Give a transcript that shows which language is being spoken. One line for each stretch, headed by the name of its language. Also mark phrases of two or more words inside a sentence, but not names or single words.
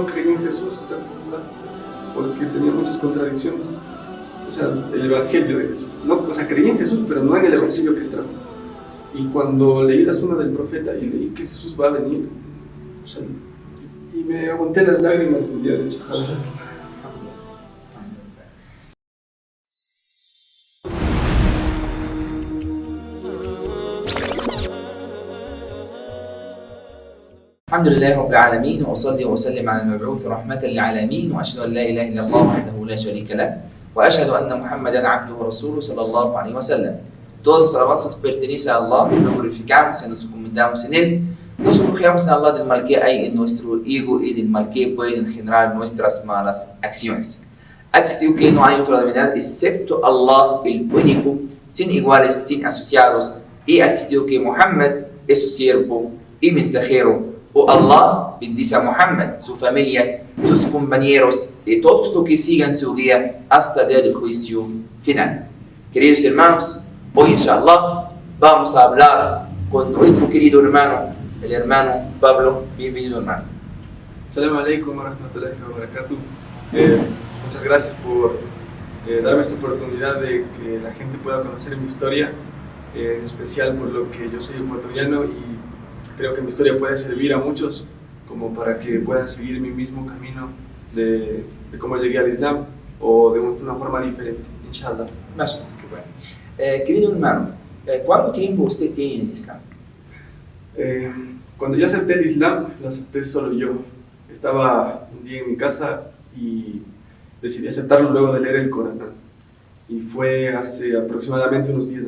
Spanish: en Jesús, porque tenía muchas contradicciones. O sea, el Evangelio de Jesús. No, o sea, creí en Jesús, pero no en el Evangelio que trajo. Y cuando leí la suma del profeta y leí que Jesús va a venir, o sea, y me aguanté las lágrimas el día de Shahada.
Arabic: الحمد لله رب العالمين وأصلي وأسلم على المبعوث رحمة للعالمين وأشهد أن لا إله إلا الله وحده لا شريك له وأشهد أن محمدا عبده ورسوله صلى الله عليه wasallam.
Spanish: Todas as alabanças pertenecem a Allah, nos glorificamos y nos encomendamos en Él. Nos refugiamos en Allah del mal que hay en nuestro ego y del mal que pueden generar nuestras malas acciones. Atestigo que no hay otra divinidad excepto Allah, el único, sin iguales, sin asociados, y atestigo que Muhammad es su siervo y mensajero. Oh Allah, bendice a Muhammad, su familia, sus compañeros y todos los que sigan su guía hasta el día del juicio final. Queridos hermanos, hoy inshallah vamos a hablar con nuestro querido hermano, el hermano Pablo. Bienvenido, hermano.
Arabic: السلام عليكم ورحمة الله وبركاته.
Spanish: Muchas gracias por darme esta oportunidad de que la gente pueda conocer mi historia, en especial por lo que yo soy ecuatoriano y creo que mi historia puede servir a muchos como para que puedan seguir mi mismo camino de cómo llegué al Islam o de una forma diferente, inshallah. Mashallah, qué bueno. Querido hermano, ¿cuánto tiempo usted tiene en el Islam? Cuando yo acepté el Islam, lo acepté solo yo. Estaba un día en mi casa y decidí aceptarlo luego de leer el Corán. Y fue hace aproximadamente unos 10 años.